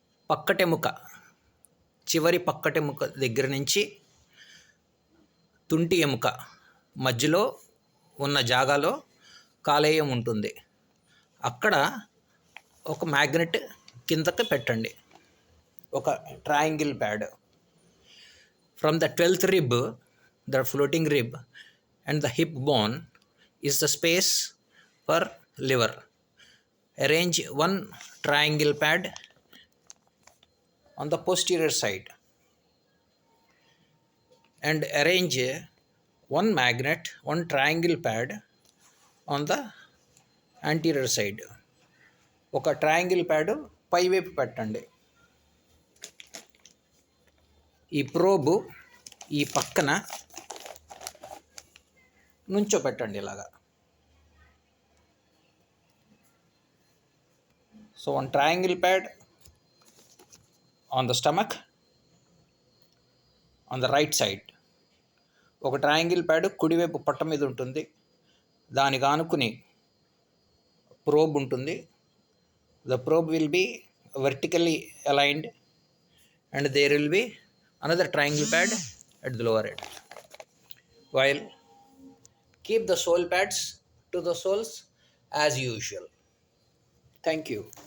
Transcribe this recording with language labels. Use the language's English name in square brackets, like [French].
[Telugu] పక్కటెముక, చివరి పక్కటెముక దగ్గర నుంచి తుంటి ఎముక మధ్యలో ఉన్న జాగాలో కాలేయం ఉంటుంది. అక్కడ ఒక మ్యాగ్నెట్ కిందకి పెట్టండి, ఒక triangle pad. [English] From the 12th rib, the floating rib and the hip bone is the space for liver. Arrange one triangle pad on the posterior side and arrange one magnet, one triangle pad on the anterior side. [Telugu] ఒక triangle pad పైవైపు పెట్టండి. ఈ probe ఈ పక్కన నుంచోపెట్టండి ఇలాగా. [English] So one triangle pad on the stomach on the right side. [Telugu] ఒక triangle pad కుడివైపు పొట్ట మీద ఉంటుంది. దానికి ఆనుకుని ప్రోబ్ ఉంటుంది. [English] The probe will be vertically aligned and there will be another triangle pad at the lower end. While keep the sole pads to the soles as usual. Thank you.